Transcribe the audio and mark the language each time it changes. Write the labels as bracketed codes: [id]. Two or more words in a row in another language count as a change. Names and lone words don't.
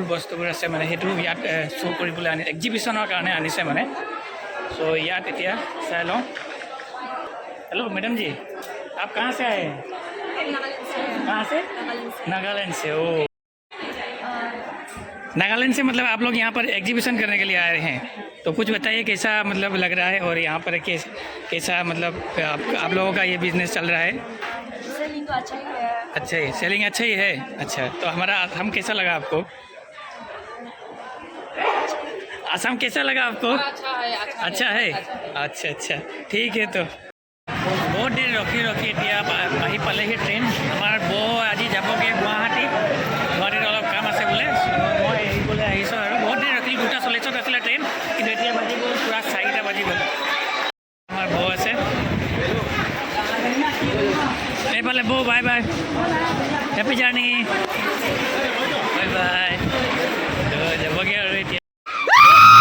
[as] বস্তুবোৰ আছে মানে সেইটো ইয়াত শ্ব' কৰিবলৈ আনি এক্সিবিশ্যনৰ কাৰণে আনিছে মানে সো ইয়াত এতিয়া চাই লওঁ [hi] हेलो मैडम जी आप कहाँ से आए हैं कहाँ से नागालैंड से ओ नागालैंड से मतलब आप लोग यहाँ पर एग्जीबिशन करने के लिए आए हैं तो कुछ बताइए कैसा मतलब लग रहा है और यहाँ पर कैसा मतलब आप लोगों का ये बिजनेस चल रहा है सेलिंग तो अच्छा ही है अच्छा ही सेलिंग अच्छा ही है अच्छा तो हम कैसा लगा आपको असम कैसा लगा आपको अच्छा है अच्छा ठीक है तो बहुत देर रखी [as] এতিয়া আহি পালেহি ট্ৰেইন আমাৰ বৌ আজি যাবগৈ গুৱাহাটীত অলপ কাম আছে বোলে মই এৰিবলৈ আহিছোঁ আৰু বহুত দেৰি ৰখিলোঁ 2:40 আছিলে ট্ৰেইন কিন্তু এতিয়া বাজি গ'ল পূৰা 4টা বাজি গ'ল আমাৰ বৌ আছে এইফালে বৌ [en] bye bye happy journey bye bye [as] যাবগৈ আৰু এতিয়া